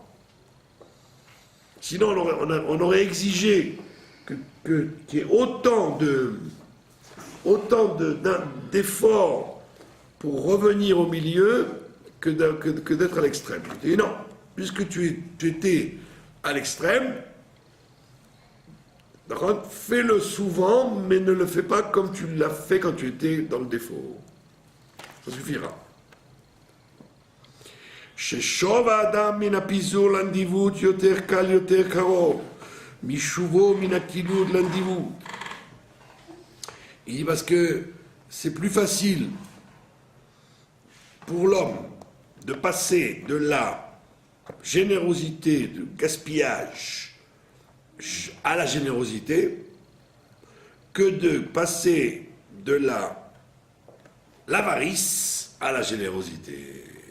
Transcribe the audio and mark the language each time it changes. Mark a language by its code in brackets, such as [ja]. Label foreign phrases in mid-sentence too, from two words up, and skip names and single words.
[fr] Sinon, on aurait exigé qu'il y ait autant d'efforts pour revenir au milieu que d'être à l'extrême. Et non, puisque tu étais à l'extrême, d'accord, fais-le souvent, mais ne le fais pas comme tu l'as fait quand tu étais dans le défaut. Ça suffira. [he] ששוב האדם מן הפיזור לנדיבות יותר קל יותר קרוב, משובו מן הכילות לנדיבות. [fr] Il dit parce que c'est plus facile pour l'homme de passer de la générosité, de gaspillage à la générosité que de passer de l'avarice à la générosité.